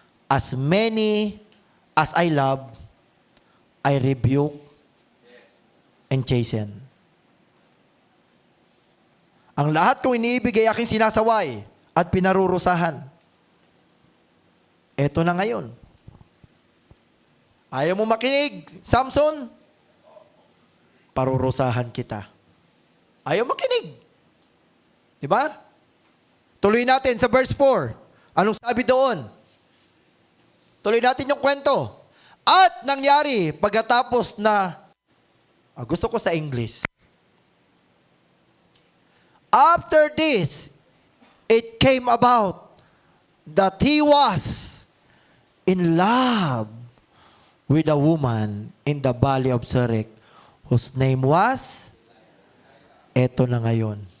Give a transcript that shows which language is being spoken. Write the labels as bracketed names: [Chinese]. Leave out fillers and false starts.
[English] As many as I love, I rebuke and chasten. [Filipino] Ang lahat kong iniibig ay aking sinasaway at pinarurusahan. Eto na ngayon. Ayaw mo makinig, Samson? Parurusahan kita. Ayaw makinig. Diba? Tuloy natin sa verse 4. Anong sabi doon? Tuloy natin yung kwento. At nangyari pagkatapos na, gusto ko sa English. [English] After this, it came about that he was in love with a woman in the valley of Sorek, whose name was, [Filipino] eto na ngayon.